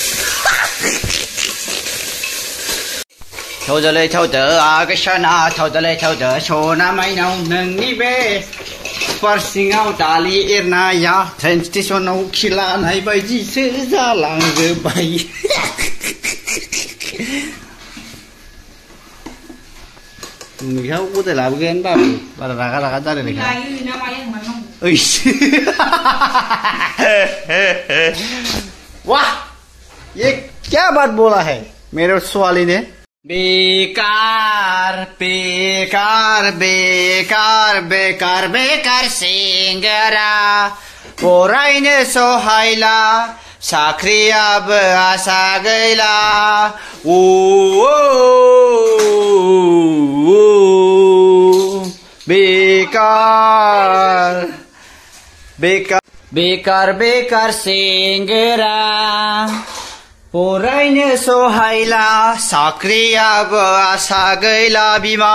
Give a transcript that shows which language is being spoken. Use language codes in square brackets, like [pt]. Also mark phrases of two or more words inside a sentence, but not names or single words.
[brx] थावदोलै थावदो आगोसना थावदोलै थावदो सना माइनाव नोंनि बे पारसिङाव दालि एरनाया ट्रेन स्टेसनाव खिलानाय बायदिसो जालांजोब्बाय भुमिखाखौ गदाय लाबोगोन बाबु बारा रागा जालायनायखा [hi] वाह ये क्या बात बोला है मेरे सवाली ने बेकार बेकार बेकार बेकार बेकार [brx] सेंग्रा फरायनो सहायला साख्रियाबो आसा गैला बेकार बेकार बेकार बेकार सेंग्रा फरायनो सहायला साख्रियाबो आसा गैला बिमा